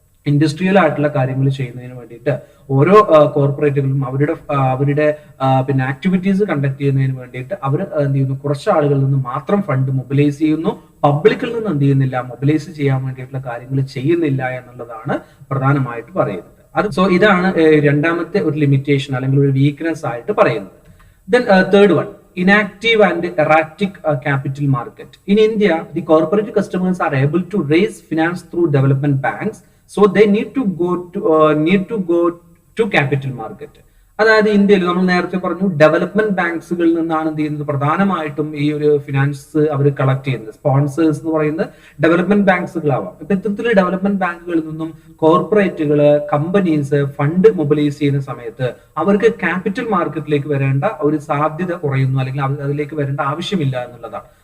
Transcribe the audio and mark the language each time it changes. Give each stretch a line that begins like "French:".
Malayalam: Industrial ആയിട്ടുള്ള കാര്യങ്ങൾ ചെയ്യുന്നതിന് വേണ്ടിയിട്ട് ഓരോ കോർപ്പറേറ്റുകളും അവരുടെ പിന്നെ ആക്ടിവിറ്റീസ് കണ്ടക്ട് ചെയ്യുന്നതിന് വേണ്ടിയിട്ട് അവർ എന്ത് ചെയ്യുന്നു, കുറച്ച് ആളുകളിൽ നിന്ന് മാത്രം ഫണ്ട് മൊബിലൈസ് ചെയ്യുന്നു, പബ്ലിക്കിൽ നിന്ന് എന്ത് ചെയ്യുന്നില്ല, മൊബിലൈസ് ചെയ്യാൻ വേണ്ടിയിട്ടുള്ള കാര്യങ്ങൾ ചെയ്യുന്നില്ല എന്നുള്ളതാണ് പ്രധാനമായിട്ട് പറയുന്നത്. ഇതാണ് രണ്ടാമത്തെ ഒരു ലിമിറ്റേഷൻ അല്ലെങ്കിൽ ഒരു വീക്ക്നെസ് ആയിട്ട് പറയുന്നത്.
English: Then third one, inactive and erratic capital market. In India, the corporate customers are able to raise finance through development banks, so they need to go to capital market.
Malayalam: അതായത് ഇന്ത്യയിൽ നമ്മൾ നേരത്തെ പറഞ്ഞു development ബാങ്ക്സുകളിൽ നിന്നാണ് എന്ത് ചെയ്യുന്നത്, പ്രധാനമായിട്ടും ഈ ഒരു ഫിനാൻസ് അവർ കളക്ട് ചെയ്യുന്നത്. സ്പോൺസേഴ്സ് എന്ന് പറയുന്നത് ഡെവലപ്മെന്റ് ബാങ്ക്സുകളാവാം. ഇപ്പൊ ഇത്തരത്തിൽ ഡെവലപ്മെന്റ് ബാങ്കുകളിൽ നിന്നും കോർപ്പറേറ്റുകള്, കമ്പനീസ് ഫണ്ട് മൊബിലൈസ് ചെയ്യുന്ന സമയത്ത് അവർക്ക് ക്യാപിറ്റൽ മാർക്കറ്റിലേക്ക് വരേണ്ട ഒരു സാധ്യത കുറയുന്നു, അല്ലെങ്കിൽ അതിലേക്ക് വരേണ്ട ആവശ്യമില്ല എന്നുള്ളതാണ്.